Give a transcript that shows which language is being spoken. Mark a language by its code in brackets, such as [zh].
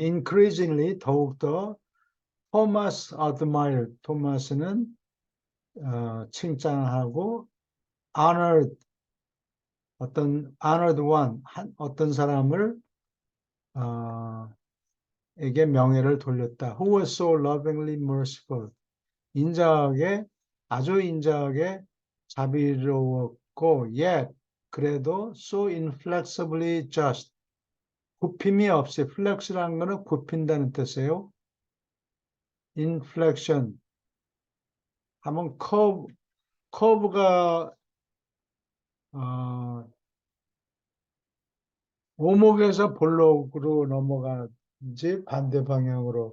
[en] Increasingly [ko] 더욱더 [en] Thomas admired. [ko] 토마스는 칭찬하고 [en] honored honored one [ko] 어떤 사람을 에게 명예를 돌렸다. [en] Who was so lovingly merciful. [ko] 인자하게 아주 인자하게 자비로웠고 yet 그래도 [en] so inflexibly just [ko] 굽힘이 없이 flex라는 거는 굽힌다는 뜻이에요. inflection 하면 커브가 오목에서 볼록으로 넘어가지 반대 방향으로